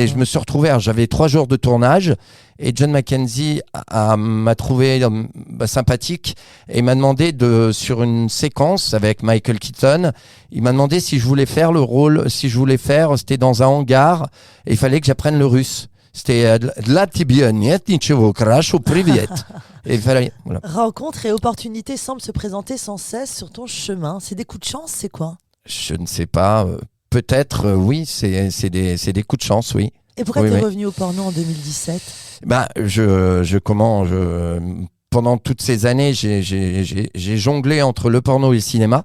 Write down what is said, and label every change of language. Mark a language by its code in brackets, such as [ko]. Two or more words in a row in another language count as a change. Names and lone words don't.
[fr] Et je me suis retrouvé, j'avais 3 jours de tournage et John Mackenzie m'a trouvé sympathique et m'a demandé sur une séquence avec Michael Keaton, il m'a demandé si je voulais faire le rôle, c'était dans un hangar et il fallait que j'apprenne le russe. C'était [ru] Для тебя нет ничего краше привет. [fr] Et voilà. Rencontres et opportunités semblent se présenter sans cesse sur ton chemin. C'est des coups de chance, c'est quoi? Je ne sais pas. Peut-être, oui, c'est des coups de chance, oui. Et pourquoi oui, t'es oui. revenu au porno en 2017? Pendant toutes ces années, j'ai jonglé entre le porno et le cinéma.